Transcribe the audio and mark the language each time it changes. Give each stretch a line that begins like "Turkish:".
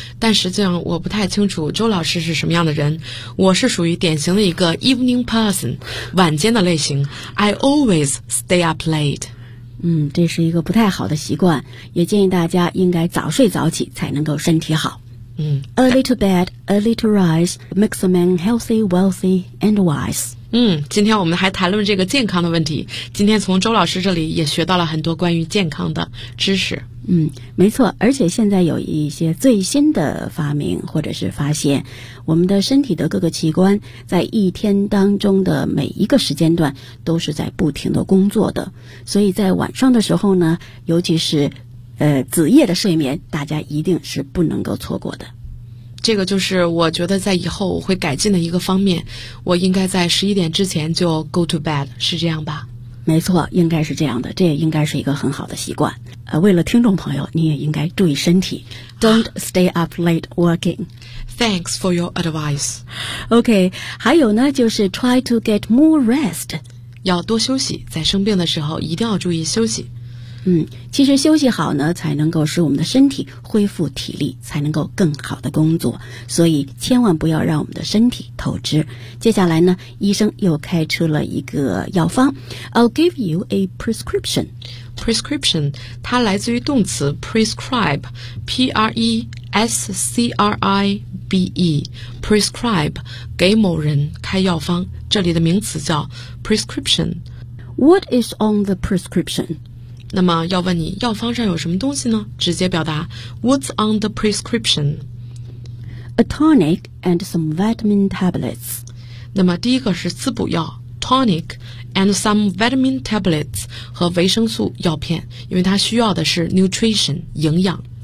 Chinese: 但实际上我不太清楚周老师是什么样的人，我是属于典型的一个
English: evening person，
Chinese: 晚间的类型，
English: I always stay up late。
Chinese: 这是一个不太好的习惯，也建议大家应该早睡早起才能够身体好。
English: Early to bed, early to rise makes a man healthy, wealthy and wise。
Chinese: 今天我们还谈论这个健康的问题，今天从周老师这里也学到了很多关于健康的知识。没错，而且现在有一些最新的发明或者是发现，我们的身体的各个器官在一天当中的每一个时间段都是在不停的工作的，所以在晚上的时候呢，尤其是子夜的睡眠，大家一定是不能够错过的。这个就是我觉得在以后我会改进的一个方面，我应该在十一点之前就
English: go to bed，
Chinese: 是这样吧？没错，应该是这样的，这也应该是一个很好的习惯。为了听众朋友，你也应该注意身体。
English: Don't stay up late working. Thanks for your advice. OK，
Chinese: 还有呢，就是
English: try to get more rest，
Chinese: 要多休息，在生病的时候一定要注意休息。其实休息好呢，才能够使我们的身体恢复体力，才能够更好的工作，所以千万不要让我们的身体透支。接下来呢，医生又开出了一个药方，
English: I'll give you a prescription。
Chinese: Prescription 它来自于动词 prescribe， P-R-E-S-C-R-I-B-E， prescribe 给某人开药方，这里的名词叫 prescription。
English: What is on the prescription？
Chinese: 那么要问你药方上有什么东西呢，直接表达
English: What's on the prescription? A tonic and some vitamin tablets。
Chinese: 那么第一个是滋补药，
English: Tonic and some vitamin tablets
Chinese: 和维生素药片，因为它需要的是 nutrition 营养。